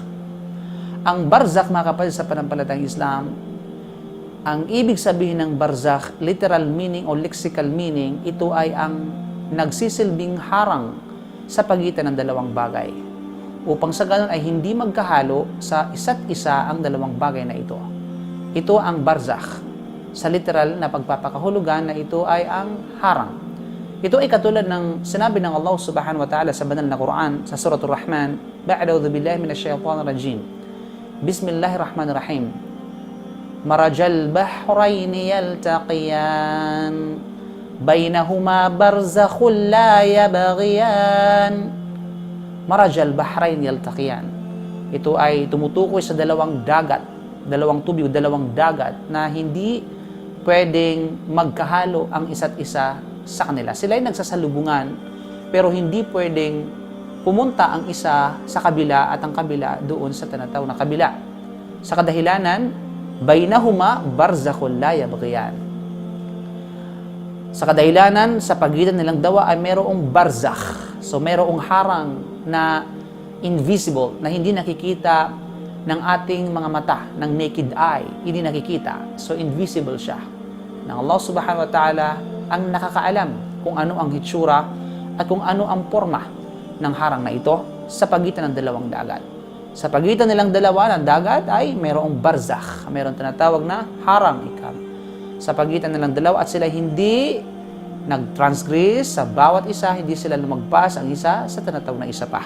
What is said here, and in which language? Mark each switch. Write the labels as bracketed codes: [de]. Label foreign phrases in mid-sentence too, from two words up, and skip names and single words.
[tl] Ang barzakh, mga kapatid sa panampalatayang Islam, ang ibig sabihin ng barzakh, [en] literal meaning [tl] o [en] lexical meaning, [tl] ito ay ang nagsisilbing harang sa pagitan ng dalawang bagay, upang sa ganun ay hindi magkahalo sa isa't isa ang dalawang bagay na ito. Ito ang barzakh. Sa literal na pagpapakahulugan na ito ay ang harang. Ito ay katulad ng sinabi ng Allah [ar] سبحانه وتعالى [tl] sa banal na Quran sa Suratul Rahman, [ar] أعوذ بالله من الشيطان الرجيم. بسم الله الرحمن الرحيم. مرج البحرين يلتقيان بينهما برزخ لا يبغيان. مرج البحرين يلتقيان. [tl] Ito ay tumutukoy sa dalawang dagat, dalawang tubig, dalawang dagat na hindi pwedeng magkahalo ang isa't isa sa kanila. Sila ay nagsasalubungan, pero hindi pwedeng pumunta ang isa sa kabila at ang kabila doon sa tinatawag na kabila. Sa kadahilanan, [ar] بينهما برزخ لا يبغيان. [tl] Sa kadahilanan, sa pagitan nilang dalawa ay merong barzakh. So merong harang na invisible, na hindi nakikita ng ating mga mata, ng [en] naked eye, [tl] hindi nakikita. So invisible siya. Ng Allah [ar] سبحانه وتعالى [tl] ang nakakaalam kung ano ang hitsura at kung ano ang forma ng harang na ito sa pagitan ng dalawang dagat. Sa pagitan nilang dalawa ng dagat ay mayroong barzakh, mayroong tinatawag na harang ikam. Sa pagitan nilang dalawa at sila hindi nag-transgress sa bawat isa, hindi sila lumagpas ang isa sa tinatawag na isa pa.